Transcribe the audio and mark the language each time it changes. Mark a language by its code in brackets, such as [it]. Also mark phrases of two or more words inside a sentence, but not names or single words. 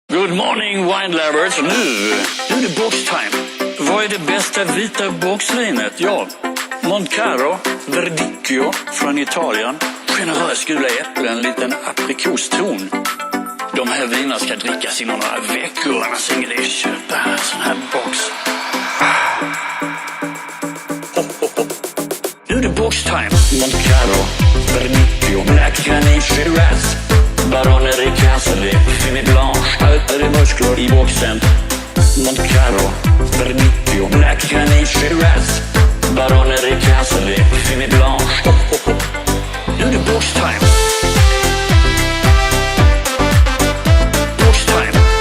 [en] Good morning wine lovers. [sv] Nu är det boxtime. Vad är det bästa vita boxvinet? Ja, Moncaro Verdicchio från Italien. Generös gula äpplen, en liten aprikoston. De här vinerna ska drickas inom några veckor, annars är det köpa en sån här box. Nu är det boxtime. Moncaro Verdicchio, Black Granit Shiraz, Barone Ricasoli, Fini Blanche, allt är det muskler i boxen. Moncaro Verdicchio, Black Granit Shiraz, Barone Ricasoli, Fini Blanche. Nu är det boxtime. Boxtime.